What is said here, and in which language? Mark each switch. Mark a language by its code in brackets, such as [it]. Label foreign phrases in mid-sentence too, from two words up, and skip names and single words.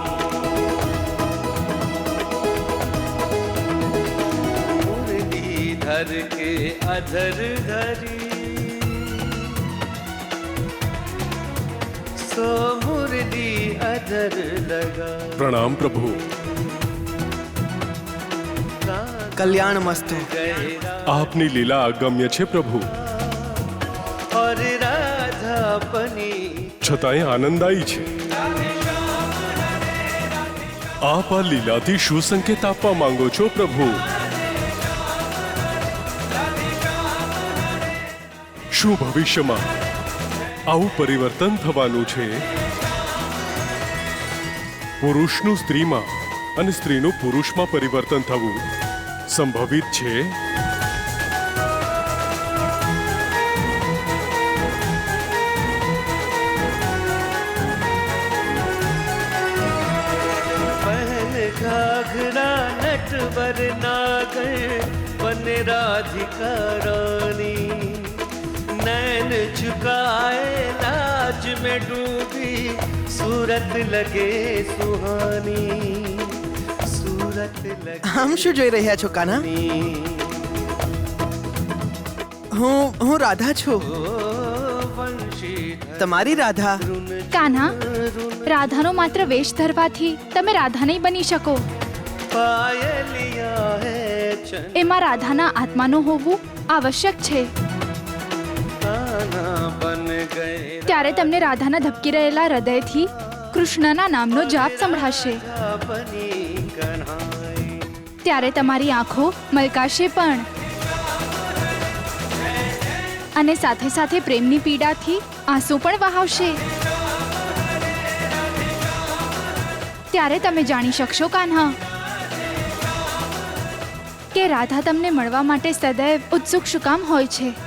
[hi] मुरली धर के अधर धरी सो मुरली अधर लगा. प्रणाम प्रभु. [gu] કલ્યાણ મસ્તુ. આપની લીલા અગમ્ય છે પ્રભુ, [hi] और राधा बनी [gu] છતાંય આનંદાયી છે. આપ આ લીલાથી શું સંકેત આપવા માંગો છો પ્રભુ? શું ભવિષ્યમાં આવું પરિવર્તન થવાનું છે? પુરુષનું સ્ત્રીમાં અને સ્ત્રીનું પુરુષમાં પરિવર્તન થવું સંભવિત છે? [hi] पहन घाघरा नटवर नागर बने राधिका रानी. नैन झुकाए लाज में डूबी सूरत लगे सुहानी, सूरत लगे. [gu] આમ શું જોઈ રહ્યા છો કાના? હું રાધા છું, [hi] वंशीधर [gu] તમારી રાધા. કાન્હા, રાધાનો માત્ર વેશ ધરવાથી તમે રાધા નહીં બની શકો. [hi] पायलिया है चंद [gu] એમાં રાધાના આત્માનું હોવું આવશ્યક છે. [hi] कान्हा बन गए [gu] ત્યારે તમને રાધાના ધબકી રહેલા હૃદયથી કૃષ્ણના નામનો જાપ સંભળાશે. [hi] बनी कन्हाई [gu] ત્યારે તમારી આંખો મલકાશે પણ અને સાથે સાથે પ્રેમની પીડાથી આંસુ પણ વહાવશે. ત્યારે તમે જાણી શકશો કાન્હા કે રાધા તમને મળવા માટે સદૈવ ઉત્સુક શું કામ હોય છે.